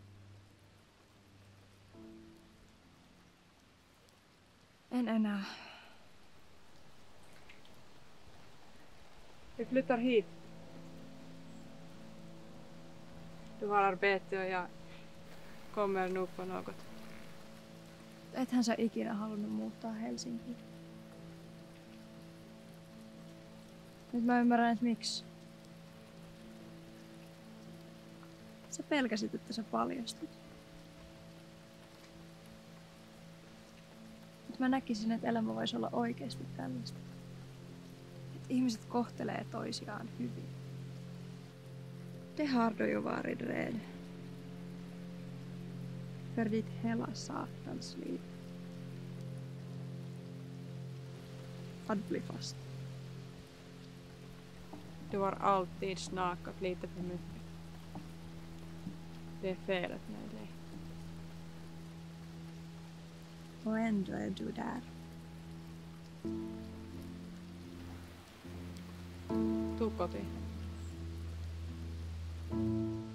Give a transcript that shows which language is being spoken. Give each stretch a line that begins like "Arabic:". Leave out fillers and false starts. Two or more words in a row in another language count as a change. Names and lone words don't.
Finnish: En enää.
Swedish: Vi flyttar hit. Du har arbete och jag kommer nog på något.
Finnish: Ethän sä ikinä halunnut muuttaa Helsinkiin. Nyt mä ymmärrän, että miksi. Sä pelkäsit, että sä paljastut. Nyt mä näkisin, että elämä voisi olla oikeasti tällaista. Että ihmiset kohtelee toisiaan hyvin.
Swedish: Det har du ju varit rädd. För ditt hela satans liv. Att bli fast. Du har alltid snakat lite för mycket. Det är felet med dig. Och ändå är du där.
Finnish: Tuu kotiin.